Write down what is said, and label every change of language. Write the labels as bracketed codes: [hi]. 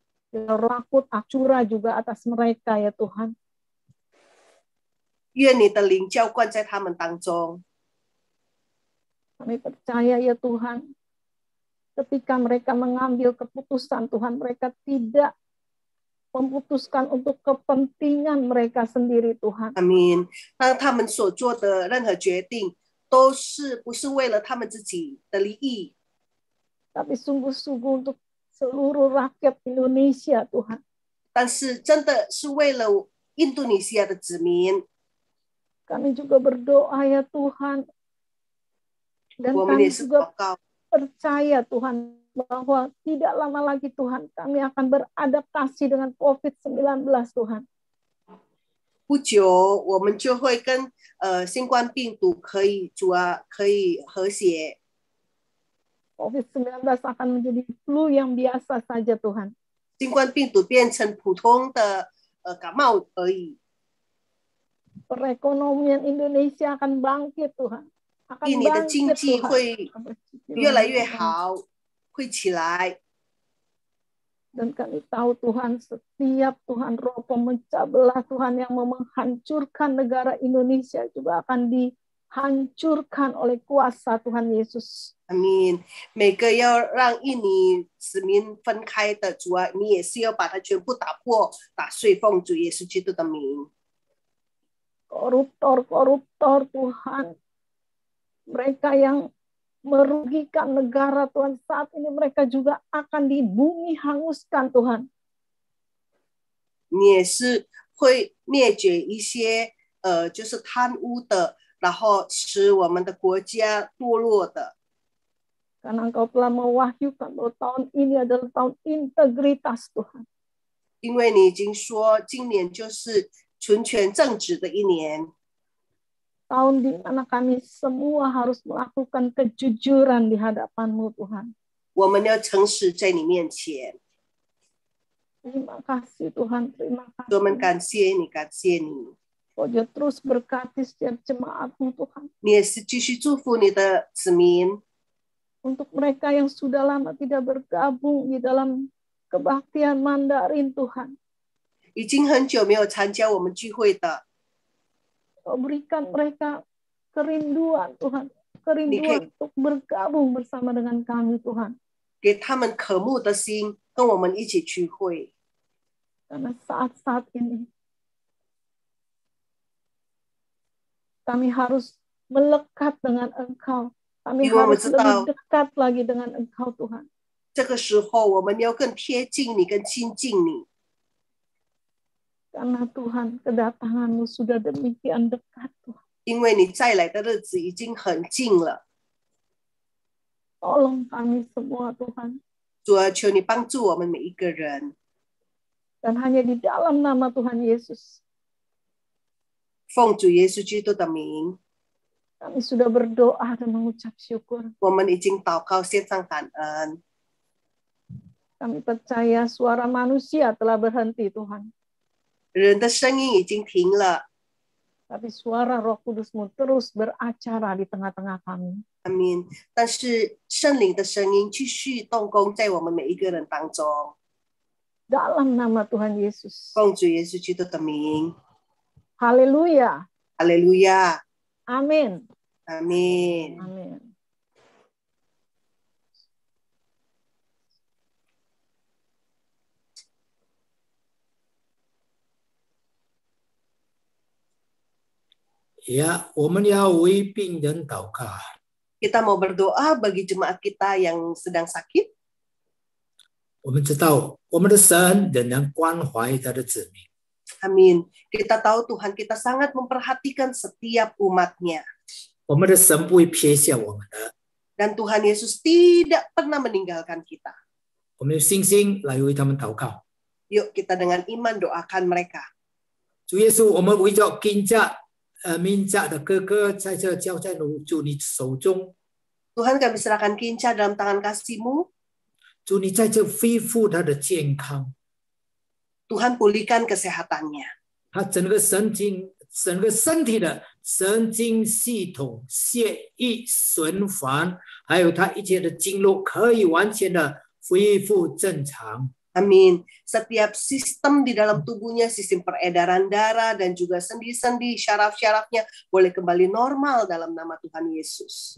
[id] Rakut acura juga atas mereka ya Tuhan. [zh] 愿你的灵浇灌在他们当中。 [id] Kami percaya ya Tuhan, ketika mereka mengambil keputusan Tuhan, mereka tidak memutuskan untuk kepentingan mereka sendiri Tuhan. [zh] 阿们。当他们所做的任何决定，都是不是为了他们自己的利益， [id] Tapi sungguh-sungguh untuk seluruh rakyat Indonesia Tuhan. [zh] 但是真的是为了印度尼西亚的子民。 [id] Kami juga berdoa ya Tuhan. Dan [zh] 我们 [id] kami [zh] 也是 [id] juga [zh] 祷告， [id] percaya Tuhan bahwa tidak lama lagi Tuhan kami akan beradaptasi dengan COVID-19 Tuhan. [zh] 不久我们就会跟新冠病毒可以和谐。 [id] COVID-19 akan menjadi flu yang biasa saja Tuhan. [zh] 新冠病毒变成普通的感冒而已。 [id] Perekonomian Indonesia akan bangkit Tuhan. Akan [zh] 印尼的经 [id] bangkit [zh] 济 [id] Tuhan. [zh] 会越来越好，会起来。 [id] Dan kami tahu Tuhan, setiap Tuhan roh pemecah belah Tuhan yang mau menghancurkan negara Indonesia juga akan dihancurkan oleh kuasa Tuhan Yesus. [zh] 阿们。每个要让印尼子民分开的主啊，你也是要把它全部打破、打碎，奉主耶稣基督的名。 [id] Koruptor Tuhan, mereka yang merugikan negara Tuhan, saat ini mereka juga akan di bumi hanguskan Tuhan. [zh] 你也是会灭绝一些就是贪污的，然后使我们的国家堕落的。 [id] Karena Engkau telah mewahyukan bahwa tahun ini adalah tahun integritas Tuhan. [zh] 因为你已经说今年就是纯全正直的一年， [id] Tahun di mana kami semua harus melakukan kejujuran di hadapan-Mu Tuhan. [zh] 我们要诚实在你面前。 [id] Terima kasih Tuhan, terima [zh] 我们 [id] kasih. [zh] 感谢你，感谢你， [id] Kau juga terus berkati setiap jemaat-Mu Tuhan. [zh] 你也是继续祝福你的子民。 [id] Untuk mereka yang sudah lama tidak bergabung di dalam kebaktian Mandarin Tuhan. [zh] 已经很久没有参加我们聚会的， [id] Kau berikan mereka kerinduan Tuhan. Kerinduan untuk bergabung bersama dengan kami Tuhan. [zh] 给他们渴慕的心，跟我们一起聚会。 [id] Karena saat-saat ini kami harus melekat dengan Engkau. Kami Ibu, harus betul. lebih dekat lagi dengan Engkau Tuhan. [zh] 这个时候，我们要更贴近你，更亲近你。 [id] Karena Tuhan, kedatangan-Mu sudah demikian dekat Tuhan. [zh] 因为你再来的日子已经很近了， [id] Tolong kami semua Tuhan. [zh] 主啊，求你帮助我们每一个人， [id] Dan hanya di dalam nama Tuhan Yesus [zh] 奉主耶稣基督的名， [id] Kami sudah berdoa dan mengucap syukur. [zh] 我们已经祷告献上感恩。 [id] Kami percaya suara manusia telah berhenti Tuhan. [zh] 人的声音已经停了， [id] Tapi suara Roh Kudus-Mu terus beracara di tengah-tengah kami. [zh] 阿们。但是圣灵的声音继续动工在我们每一个人当中， [id] Dalam nama Tuhan Yesus. [zh] 奉主耶稣基督的名， [id] Haleluya. [zh] 哈利路亚， [id] Amin. [zh] 阿门。 [id] Amin. [zh] Ya, 我们要为病人祷告。 [id] Kita mau berdoa bagi jemaat kita yang sedang sakit. [zh] 我们知道我们的神仍然关怀他的子民。 [id] Amin. Kita tahu Tuhan kita sangat memperhatikan setiap umatnya. [zh] 我们的神不会撇下我们的。 [id] Dan Tuhan Yesus tidak pernah meninggalkan kita. [zh] 我们有信心来为他们祷告。 [id] Yuk kita dengan iman doakan mereka. [zh] 主耶稣，我们为着金家民家的哥哥在这交在主你手中。 [id] Tuhan kami serahkan Kinca dalam tangan kasih-Mu. [zh] 主你在这恢复他的健康， [id] Tuhan pulihkan kesehatannya. [zh] 他整个身体的神经系统、血液循环，还有他一切的经络可以完全的恢复正常。 [id] Amin. Setiap sistem di dalam tubuhnya, sistem peredaran darah dan juga sendi-sendi, syaraf-syarafnya boleh kembali normal dalam nama Tuhan Yesus.